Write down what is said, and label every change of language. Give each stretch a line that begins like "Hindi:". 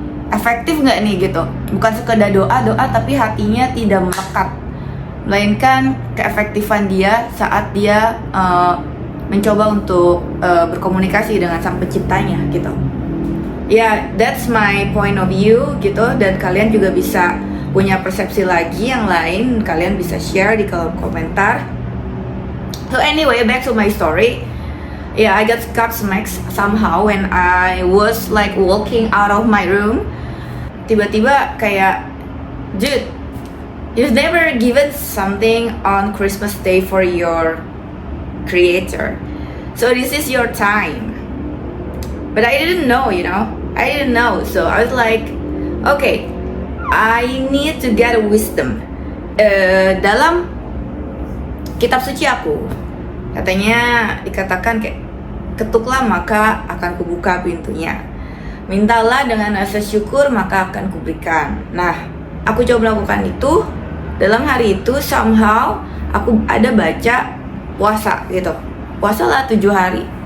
Indonesian: Efektif nggak nih gitu? Bukan sekedar doa tapi hatinya tidak melekat, melainkan keefektifan dia saat dia mencoba untuk berkomunikasi dengan Sang Penciptanya gitu. Ya,
English: that's my point of view
Indonesian: gitu. Dan kalian juga bisa punya persepsi lagi yang lain, kalian bisa share di kolom komentar.
English: So anyway, back to my story. Yeah, I got smacked somehow when I was like walking out of my room.
Indonesian: Tiba-tiba kayak,
English: dude, you've never given something on Christmas Day for your creator, so this is your time. But I didn't know, so I was like, okay, I need to get a wisdom.
Indonesian: Dalam kitab suci aku katanya dikatakan kayak, ketuklah maka akan kubuka pintunya, mintalah dengan rasa syukur maka akan kuberikan. Nah, aku coba melakukan itu. Dalam hari itu somehow aku ada baca puasa gitu, puasa lah 7 hari.